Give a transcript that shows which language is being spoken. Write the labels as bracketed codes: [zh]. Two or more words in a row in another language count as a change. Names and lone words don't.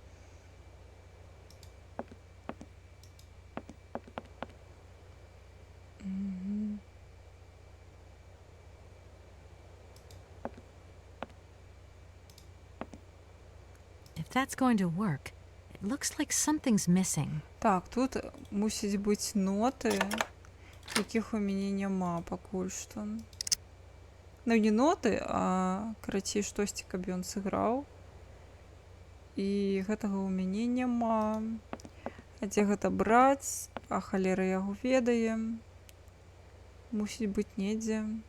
[en] If that's going to work, it looks like something's missing. [uk] Так, тут мусить бути ноти, яких [be] у мяне няма пакуль што. Ну, не ноты, а карацей штосьці, каб ён сыграў. І гэтага ў мяне няма. А дзе гэта браць? А халера яго ведае. Мусіць быць недзе.